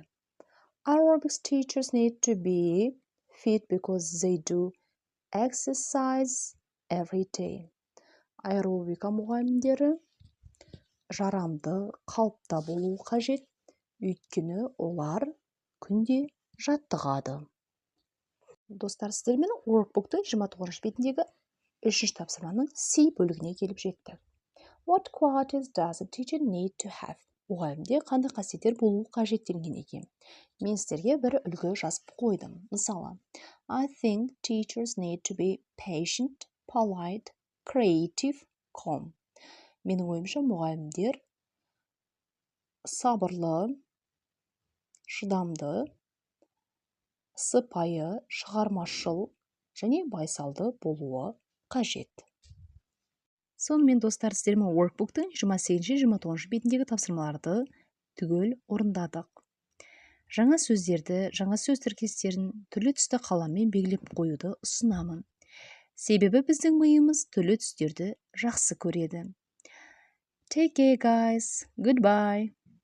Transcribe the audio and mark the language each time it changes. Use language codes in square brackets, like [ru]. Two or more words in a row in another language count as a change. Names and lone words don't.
[en] Aerobics teachers need to be fit because they do exercise every day. [kk] Аэробика мұғалімдері жарамды, қалыпта болу қажет, өйткені олар күнде жаттығады. Достар, сіздермен Workbook'тың 29 бетіндегі 3-ші тапсырманың C бөлігіне келіп жеттік. [en] What qualities does a teacher need to have? [kk] Мұғалімде қандай қасиеттер болу қажет деген екен. Мен сіздерге бір үлгі жазып қойдым. Мысалы, [en] I think teachers need to be patient, polite, creative, calm. [kk] Менің ойымша мұғалімдер сабырлы, шыдамды, сыпайы, шығармашыл және байсалды болуы қажет. Сонымен достар, сіздермен Workbook'тың 28-29 бетіндегі тапсырмаларды түгел орындадық. Жаңа сөздерді, жаңа сөз тіркестерін түрлі түсті қаламмен белгілеп қоюды ұсынамын. Себебі біздің миымыз түрлі түстерді жақсы көреді. [en] Take care guys. Goodbye.